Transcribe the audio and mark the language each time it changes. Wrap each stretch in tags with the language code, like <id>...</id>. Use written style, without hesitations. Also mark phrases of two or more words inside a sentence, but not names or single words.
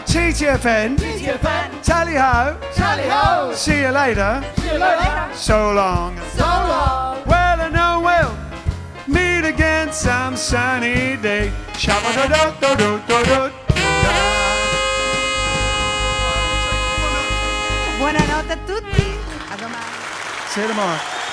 <en>TTFN. TTFN. Tally ho. Tally ho. See you later. See you later. So long. So long. Well, I know we'll meet again some sunny day. Shabba-da-da-da-da-da-da.</en> <it>Buonanotte a tutti. A domani.</it> <en>See you tomorrow.</en>